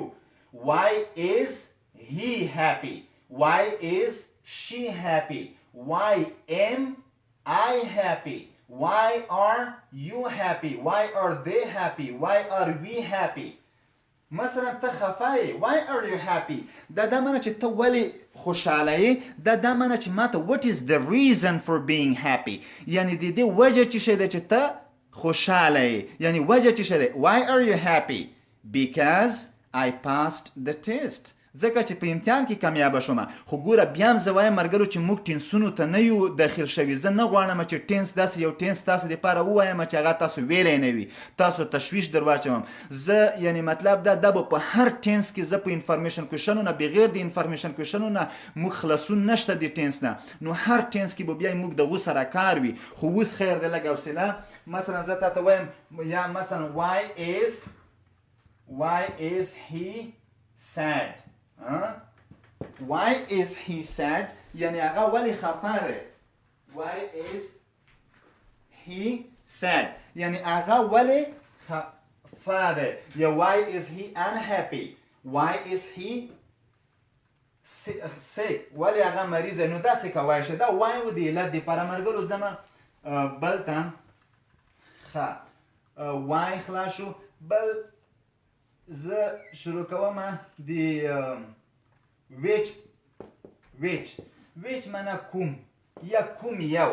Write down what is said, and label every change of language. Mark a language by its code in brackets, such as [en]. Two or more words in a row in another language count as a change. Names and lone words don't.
[en] why is he happy؟ why is she happy؟ why am I happy؟ why are you happy؟ why are they happy؟ why are we happy؟ [ps] مثلا ته خفه یې. [en] why are you happy؟ [ps] دا معنی چې ته ولې خوشحاله یې. دا معنی چې ماته [en] what is the reason for being happy؟ [ps] یعنی د دې وجه څه شی دی چې ته خوشحاله یې. یعنی وجه څه شی دی؟ [en] why are you happy؟ because I passed the test. [ps] ځکه چې په امتحان کې کامیابه شوم. خو ګوره بیا هم زه وایم ملګرو چې موږ ټینسونو ته نه یو داخل شوي. زه نه غواړم چې ټینس داسې یو ټینس تاسو دپاره ووایم چې هغه تاسو ویلی نه وي تاسو تشویش در واچوم. زه یعنی مطلب دا به په هر ټینس کې زه په [en] information questions [ps] نه بغیر د [en] information questions [ps] نه موږ خلاصون نشته د ټینس نه. نو هر ټینس کې به بیا موږ دغو سره کار وي. خو اوس خیر دی لږ حوصله. مثلا زه تاته وایم یا مثلا [en] why is he sad؟ why is he sad؟ [ps] یعنی هغه ولی خفه دی. [en] why is he sad؟ [ps] یعنی هغه ولی خفه دی. [en] یا why is he unhappy؟ why is he sick؟ [ps] ولی هغه مریض. نو داسې کولی شي. دا وای و د علت دپاره ملګرو. زما بل ته ښه وای خلاص شو. بل زه شروع کوم د which معنا کوم یا کوم یو.